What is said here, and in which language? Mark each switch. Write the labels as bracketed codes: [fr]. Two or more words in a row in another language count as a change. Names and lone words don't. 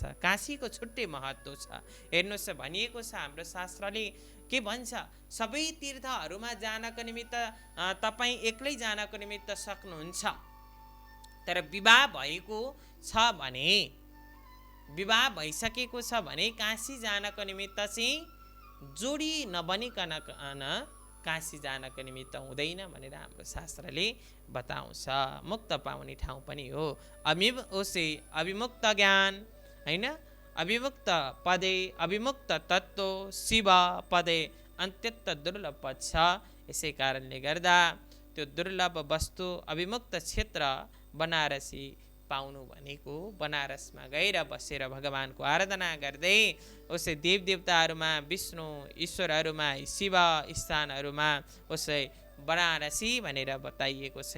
[ne] काशीको छुट्टै महत्त्व छ। हेर्नुहोस्, भनिएको छ हाम्रो शास्त्रले के भन्छ, सबै तीर्थहरूमा जानको निमित्त तपाईँ एक्लै जानको निमित्त सक्नुहुन्छ, तर विवाह भएको छ भने, विवाह भइसकेको छ भने काशी जानको निमित्त चाहिँ जोडी नबनिकन काशी जानको निमित्त हुँदैन भनेर हाम्रो शास्त्रले बताउँछ। मुक्त पाउने ठाउँ पनि हो। अविमुक्त ज्ञान होइन, अविमुक्त पदे अविमुक्त तत्त्व शिव पदे अत्यन्त दुर्लभ पद छ। यसै कारणले गर्दा त्यो दुर्लभ वस्तु अविमुक्त क्षेत्र बनारसी पाउनु भनेको बनारसमा गएर बसेर भगवानको आराधना गर्दै उसै देवदेवताहरूमा, विष्णु ईश्वरहरूमा, शिव स्थानहरूमा उसै बनारसी भनेर बताइएको छ।